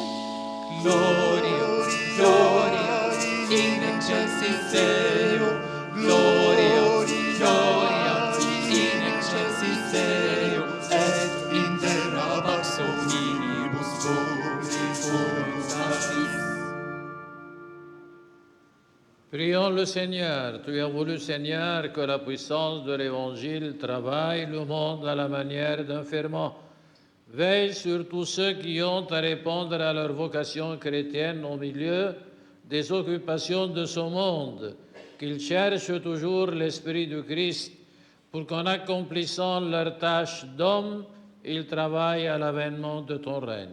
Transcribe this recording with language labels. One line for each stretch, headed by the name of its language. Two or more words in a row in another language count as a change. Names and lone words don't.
Latin: Gloria, gloria, in excelsis Deo, gloria, gloria, in excelsis Deo, et in terra pax hominibus boni voluntatis.
French: Prions le Seigneur. Tu as voulu, Seigneur, que la puissance de l'Évangile travaille le monde à la manière d'un ferment. Veille sur tous ceux qui ont à répondre à leur vocation chrétienne au milieu des occupations de ce monde, qu'ils cherchent toujours l'Esprit du Christ pour qu'en accomplissant leur tâche d'homme, ils travaillent à l'avènement de ton règne.